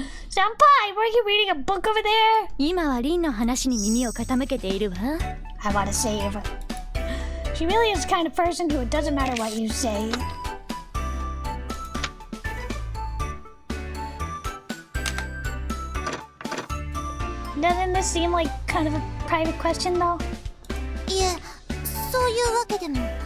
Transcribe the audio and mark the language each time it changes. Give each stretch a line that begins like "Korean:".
English: Senpai, were you reading a book over there?
Japanese: 今はリンの話に耳を傾けているわ。
English: I want to save her. She really is the kind of person who it doesn't matter what you say. Doesn't this seem like kind of a private question, though?
Japanese: いえ、そういうわけでも。